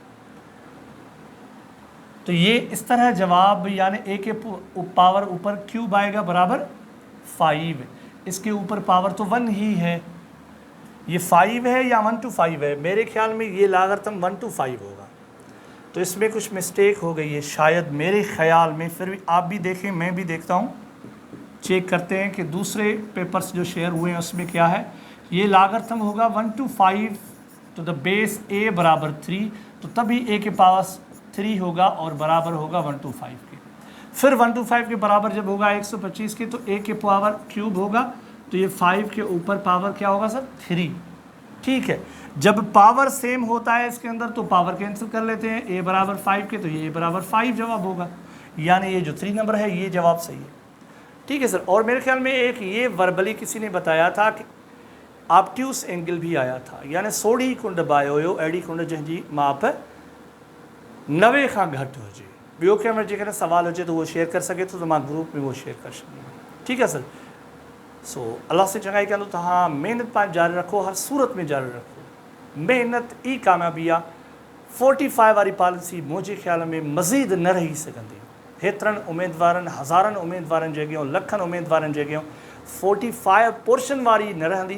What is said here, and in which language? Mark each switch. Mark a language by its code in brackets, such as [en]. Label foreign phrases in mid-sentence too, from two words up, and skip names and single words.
[hi] तो ये इस तरह जवाब, यानी a के पावर ऊपर क्यूब आएगा बराबर 5, इसके ऊपर पावर तो 1 ही है, ये 5 है या 1 to 5 है, मेरे ख्याल में ये लॉगरिथम 1 to 5 होगा। तो इसमें कुछ मिस्टेक हो गई है शायद, मेरे ख्याल में। फिर भी आप भी देखें, मैं भी देखता हूँ, चेक करते हैं कि दूसरे पेपर्स जो शेयर हुए हैं उसमें क्या है। ये लॉगरिथम होगा 1 to 5 [en] to the base [hi] a बराबर 3, तो तभी a के पास 3 होगा और बराबर होगा 1 to 5 के। फिर 1 to 5 के बराबर जब होगा 125 के, तो a के पावर क्यूब होगा, तो ये 5 के ऊपर पावर क्या होगा सर? 3। ठीक है, जब पावर सेम होता है इसके अंदर तो पावर कैंसिल कर लेते हैं, a बराबर 5 के, तो ये a बराबर 5 जवाब होगा, यानी ये जो 3 नंबर है ये जवाब सही है। ठीक है सर, और मेरे ख्याल में एक ये वर्बली किसी ने बताया था कि [en] obtuse angle [hi] भी आया था, यानी [sd] सोड़ी कुंड बायो हो एडी कुंड जंहिंजी माप 90 खां घटि हुजे। ॿियो कंहिं वटि जेकॾहिं सवाल हुजे [hi] तो वो शेयर कर सके [sd] तो मां ग्रुप में वो शेयर कर छॾींदुमि। ठीक है सर, सो अल्लाह से चङाई कंदो, तव्हां महिनत पाण जारी रखो, हर सूरत में जारी रखो, मेहनत ई कामयाबी आहे। 45 वारी पॉलिसी मुंहिंजे ख्याल में मज़ीद न रही सघंदी। हेतिरनि उमेदवारनि, हज़ारनि उमेदवारनि जॻहियूं, लखनि उमेदवारनि जॻहियूं 45 पोर्शन वारी न रहंदी।